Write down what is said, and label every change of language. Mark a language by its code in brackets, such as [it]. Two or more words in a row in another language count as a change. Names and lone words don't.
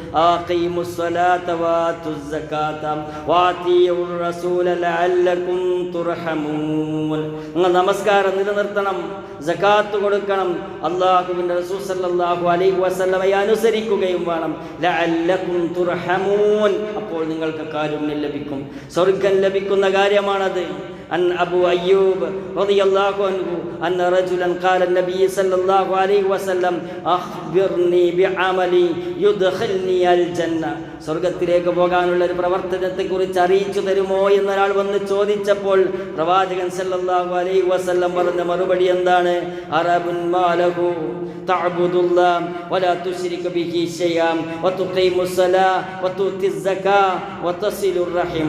[ar] أقيموا الصلاة وآتوا الزكاة وأطيعوا الرسول لعلكم ترحمون, [ml] നിങ്ങൾ നമസ്കാരം നിലനിർത്തണം, സകാത്ത് കൊടുക്കണം, അല്ലാഹുവിൻ്റെ റസൂൽ [ar] صلى الله عليه وسلم [ml] അനുസരിക്കുകയും വേണം. [ar] لعلكم ترحمون, [ml] അപ്പോൾ നിങ്ങൾക്ക് കാരുണ്യം ലഭിക്കും, സ്വർഗ്ഗം ലഭിക്കുന്ന കാര്യമാണത്. [ar] عن أبو أيوب رضي الله عنه أن رجلا قال النبي صلى الله عليه وسلم أخبرني بعملي يدخلني الجنة, [ml] സ്വർഗത്തിലേക്ക് പോകാനുള്ള ഒരു പ്രവർത്തനത്തെക്കുറിച്ച് അറിയിച്ചു തരുമോ എന്നൊരാൾ വന്ന് ചോദിച്ചപ്പോൾ പ്രവാചകൻ [ar] صلى الله عليه وسلم [ml] പറഞ്ഞ മറുപടി എന്താണ്? [ar] أرب ما له تعبد الله ولا تشرك به شيئا وتقيم الصلاة وتؤتي الزكاة وتصل الرحم.